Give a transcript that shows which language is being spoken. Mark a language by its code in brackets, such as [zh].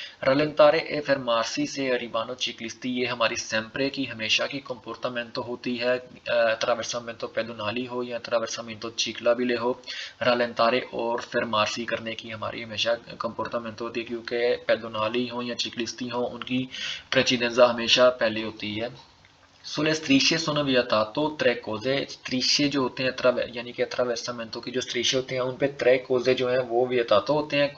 [it] rallentare e fermarsi [hi] से [it] arrivano ciclisti [hi] ये हमारी sempre की हमेशा की comportamento होती है, attraversamento pedonali हो या attraversamento ciclabile हो, rallentare और fermarsi करने की हमारी हमेशा comportamento होती है, क्योंकि pedonali हो या ciclisti हो उनकी precedenza हमेशा पहले होती है। [it] Sulle strisce sono vietato tre cose। [hi] strisce जो होते हैं यानी कि attraversamento की जो strisce होते हैं उन पे [it] tre cose [hi] जो हैं वो vietato होते हैं।